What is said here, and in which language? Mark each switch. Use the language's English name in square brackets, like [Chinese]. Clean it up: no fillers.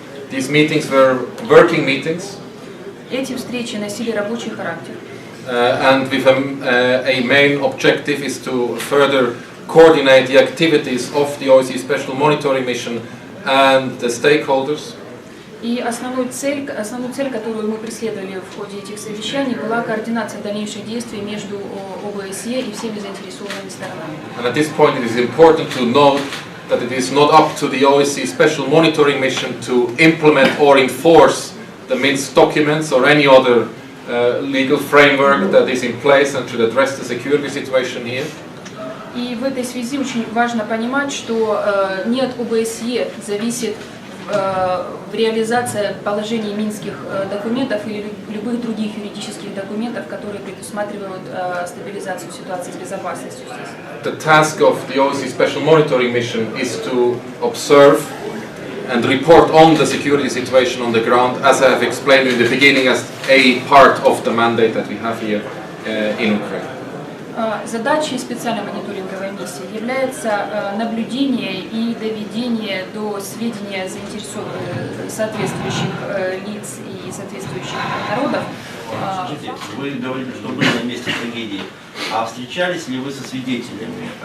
[English] These meetings were working meetings. [Russian] Эти встречи носили рабочий характер. [English] And with a main objective is to further coordinate the activities of the OSCE Special Monitoring Mission and the stakeholders. [Russian] И основную цель, которую мы преследовали в ходе этих совещаний, была координация дальнейших действий между ОБСЕ и всеми заинтересованными сторонами. [English] And at this point it is important to note that it is not up to the OSCE Special Monitoring Mission to implement or enforce the Minsk documents or any other legal framework that is in place and should address the security situation here. [Russian] И в этой связи очень важно понимать, что не от ОБСЕ зависит реализация положений минских документов или любых других юридических документов, которые предусматривают стабилизацию ситуации с безопасностью здесь. [English] The task of the OBSE Special Monitoring Mission is to observe and report on the security situation on the ground, as I have explained in the beginning, as a part of the mandate that we have here in Ukraine. [Russian] Задачей специальной мониторинговой миссии является наблюдение и доведение до сведения соответствующих лиц и соответствующих народов. Скажите, вы говорили, что были на месте трагедии, а встречались ли вы со свидетелями?